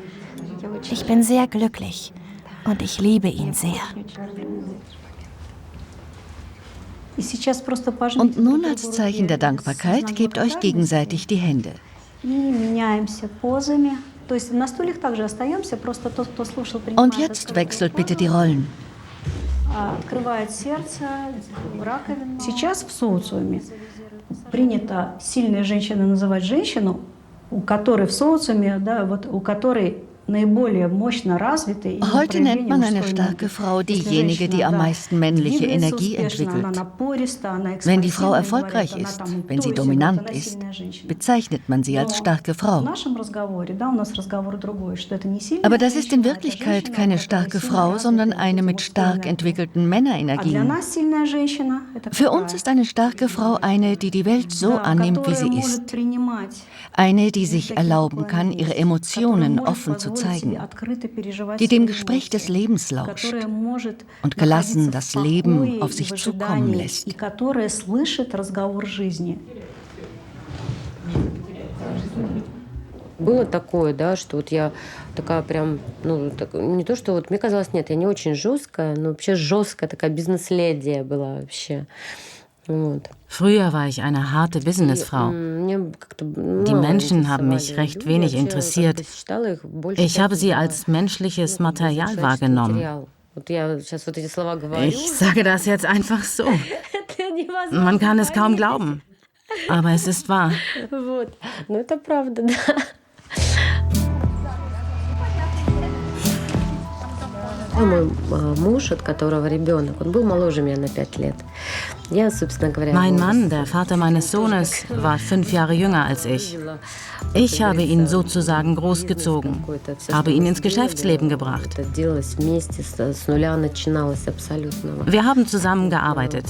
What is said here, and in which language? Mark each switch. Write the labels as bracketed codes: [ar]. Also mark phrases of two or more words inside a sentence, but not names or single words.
[de] Ich bin sehr glücklich und ich liebe ihn sehr. Und nun als Zeichen der Dankbarkeit gebt euch gegenseitig die Hände. Und jetzt wechselt bitte die Rollen. [ru] Сейчас в социуме принято сильной женщиной называть женщину, у которой в социуме, да, вот у которой [de] Heute nennt man eine starke Frau diejenige, die am meisten männliche Energie entwickelt. Wenn die Frau erfolgreich ist, wenn sie dominant ist, bezeichnet man sie als starke Frau. Aber das ist in Wirklichkeit keine starke Frau, sondern eine mit stark entwickelten Männerenergien. Für uns ist eine starke Frau eine, die die Welt so annimmt, wie sie ist. Eine, die sich erlauben kann, ihre Emotionen offen zu zeigen, die dem Gespräch des Lebens lauscht und gelassen das Leben auf sich zukommen lässt. [ru] Было такое, да, что вот я такая прям, ну, так, не то, что вот, мне казалось, нет, я не очень жесткая, но вообще жесткая такая бизнес-леди была вообще. [de] Früher war ich eine harte Businessfrau. Die Menschen haben mich recht wenig interessiert. Ich habe sie als menschliches Material wahrgenommen. Ich sage das jetzt einfach so. Man kann es kaum glauben. Aber es ist wahr. [ru] Мой муж, от которого ребенок, он был моложе меня на 5 лет. [de] Mein Mann, der Vater meines Sohnes, war 5 Jahre jünger als ich. Ich habe ihn sozusagen großgezogen, habe ihn ins Geschäftsleben gebracht. Wir haben zusammen gearbeitet.